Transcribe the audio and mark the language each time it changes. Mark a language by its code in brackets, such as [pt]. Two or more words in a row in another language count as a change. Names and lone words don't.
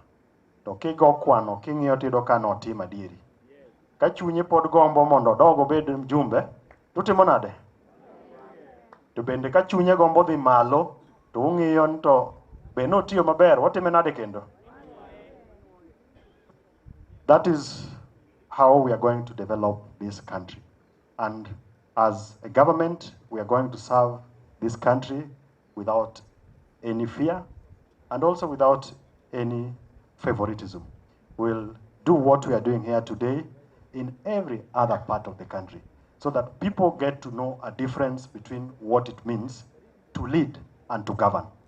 [luo] To kigo kwano king'iyo tido ka notimo adieri. Ka chunye pod gombo mondo dogo bed mjumbe, tutimo nade? To bende ka chunye gombo dhi malo, to ung'iyo ni to be notiyo maber, watime nade kendo? [en] That is how we are going to develop this country. And as a government, we are going to serve this country without any fear and also without any favoritism. We'll do what we are doing here today in every other part of the country so that people get to know a difference between what it means to lead and to govern.